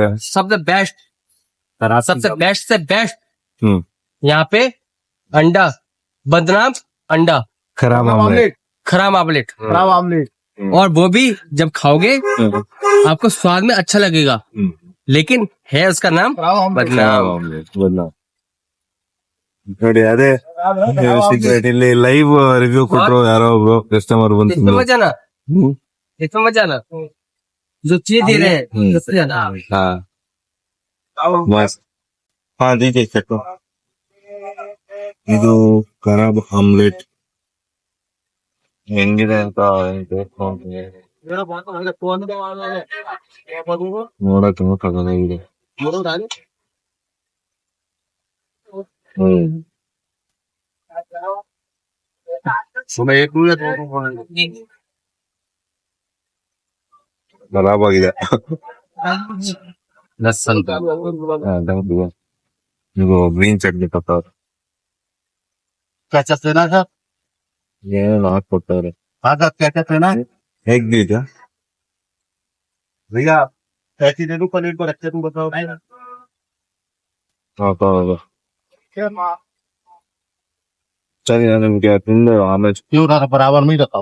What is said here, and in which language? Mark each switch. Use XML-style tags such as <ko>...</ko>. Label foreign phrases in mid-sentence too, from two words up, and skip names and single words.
<hi>सबसे बेस्ट, सबसे बेस्ट से बेस्ट हम्म यहाँ पे अंडा, बदनाम अंडा, खराब आमलेट. खराब आमलेट, खराब आमलेट। और वो भी जब खाओगे आपको स्वाद में अच्छा लगेगा, लेकिन है उसका नाम बदनाम।</hi> <kn>ಬದಲಾವ್ ನೋಡಿ, ಅದೇ ಸೀಕ್ರೆಟ್. ಇಲ್ಲಿ</kn> <en>live review</en> <kn>ಕೊಟ್ರು ಯಾರೋ ಒಬ್ರು ಕಸ್ಟಮರ್ ಬಂದು</kn> <hi>इसमें मजा ना, इसमें मजा ना, जो चीज दे रहे हैं सबसे ज्यादा। हाँ मस्त. हाँ दीजिए चेक.</hi> <kn>ಇದು ಖರಾಬ್ ಆಮ್ಲೆಟ್ ಹೆಂಗಿದೆ ಅಂತ ನೋಡಕ್ ತಗೋದಾಗಿದೆ. ಖರಾಬ್ ಆಗಿದೆ.</kn> <hi>लसन</hi> <kn>ಇದು</kn> <en>green chutney</en> <kn>ಕೊಟ್ಟವ್ರೆ,</kn> <hi>क्या चीज लेना था?</hi> <kn>ಏನೇನು ಹಾಕೊಟ್ಟವ್ರೆ.</kn> <hi>हाँ साहब, क्या क्या लेना है?</hi> <kn>ಹೇಗಿದ್ಯಾ?</kn> <hi>भैया पैसे दे दूं पनीर को, रखते तुम बताओ।</hi> <kn>ಸರಿ, ನಾನು ನಿಮ್ಗೆ ತಿಂದು ಆಮೇಲೆ</kn> <hi>क्यों ना बराबर में ही रखा</hi>